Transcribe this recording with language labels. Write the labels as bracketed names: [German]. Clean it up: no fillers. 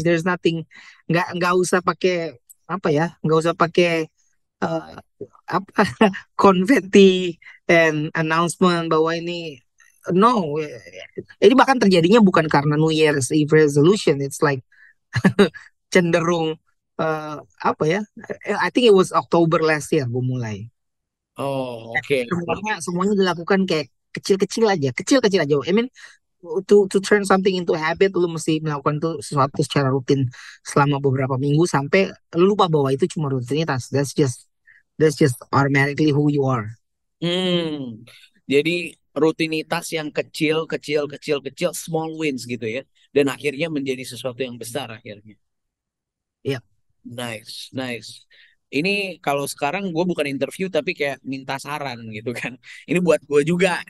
[English] There's nothing, [Indonesian] nggak usah pakai apa ya, nggak usah pakai uh, apa konfeti [English] and announcement [Indonesian] bahwa ini no, ini bahkan terjadinya bukan karena [English] New Year's Eve resolution. It's like [Indonesian] cenderung apa ya, [English] I think it was October last year [Indonesian] gue mulai oh, oke, semuanya semuanya dilakukan kayak kecil-kecil aja. [English] I mean to turn something into a habit, [Indonesian] lu mesti melakukan tuh sesuatu secara rutin selama beberapa minggu sampai lu lupa bahwa itu cuma rutinitas. [English] That's just automatically who you are. [Indonesian] Hmm, jadi rutinitas yang kecil, kecil, kecil, kecil, [English] small wins [Indonesian] gitu ya, dan akhirnya menjadi sesuatu yang besar akhirnya. Ya, Nice, nice. Ini kalau sekarang gue bukan interview tapi kayak minta saran gitu kan. Ini buat gue juga.